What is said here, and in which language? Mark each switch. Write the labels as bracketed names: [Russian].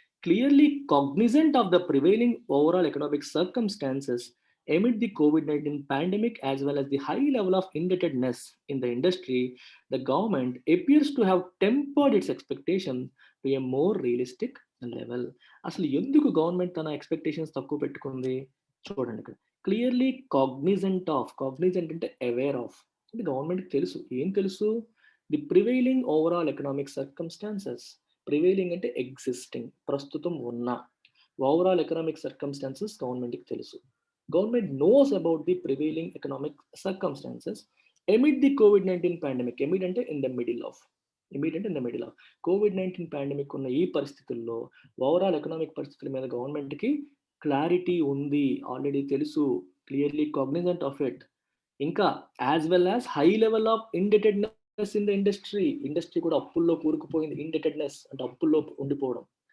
[English] Clearly cognizant of the prevailing overall economic circumstances amid the COVID-19 pandemic as well as the high level of indebtedness in the industry, the government appears to have tempered its expectations to a more realistic level. [Telugu] అసలు ఎందుకు government తన expectations తక్కువ పెట్టుకుంది? చూడండి ఇక్కడ. Clearly Cognizant అంటే aware of. అంటే గవర్నమెంట్‌కి తెలుసు. ఏం తెలుసు? [English] The prevailing overall economic circumstances. [Telugu] Prevailing అంటే ఎగ్జిస్టింగ్ ప్రస్తుతం ఉన్న ఓవరాల్ ఎకనామిక్ సర్కమ్‌స్టాన్సెస్ గవర్నమెంట్‌కి తెలుసు. [English] Government knows about the prevailing economic circumstances amid the COVID-19 pandemic. Amid [Telugu] అంటే [English] in the middle of. [Telugu] COVID-19 pandemic ఉన్న ఈ పరిస్థితుల్లో ఓవరాల్ ఎకనామిక్ పరిస్థితుల మీద గవర్నమెంట్‌కి క్లారిటీ ఉంది. ఆల్రెడీ తెలుసు. [English] Clearly cognizant of it. [Telugu] ఇంకా [English] As well as high level of indebtedness in the industry. [Telugu] Industry కూడా అప్పుల్లో కూరుకుపోయింది. ఇండెటెడ్‌నెస్ అంటే అప్పుల్లో ఉండిపోవడం.